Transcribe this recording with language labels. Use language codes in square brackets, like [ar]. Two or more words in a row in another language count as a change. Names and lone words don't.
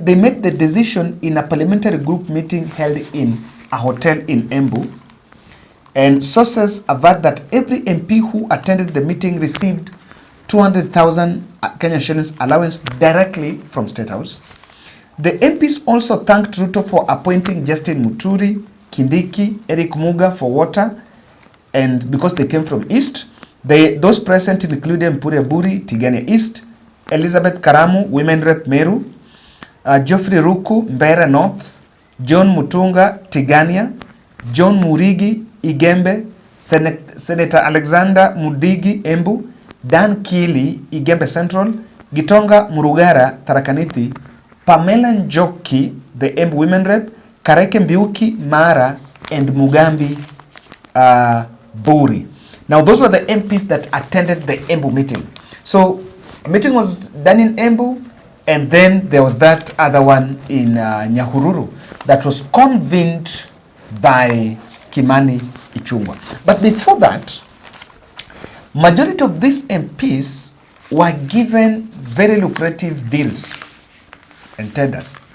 [en] They made the decision in a parliamentary group meeting held in a hotel in Embu, and sources averred that every MP who attended the meeting received 200,000 Kenyan shillings allowance directly from State House. The MPs also thanked Ruto for appointing Justin Muturi, Kindiki, Eric Muga for water, and because they came from East. Those present included Mpure Buri, Tigania East, Elizabeth Karamu, Women Rep Meru, Geoffrey Ruku, Mbeere North, John Mutunga, Tigania, John Murigi, Igembe, Senator Alexander Mudigi, Embu, Dan Kili, Igembe Central, Gitonga Murugara, Tharaka-Nithi, Pamela Njoki, the Embu Women Rep, Kareke Mbiuki, Mara, and Mugambi Buri. Now, those were the MPs that attended the Embu meeting. So, a meeting was done in Embu, and then there was that other one in Nyahururu that was convened by Kimani Ichung'wah. But before that, majority of these MPs were given very lucrative deals and tenders.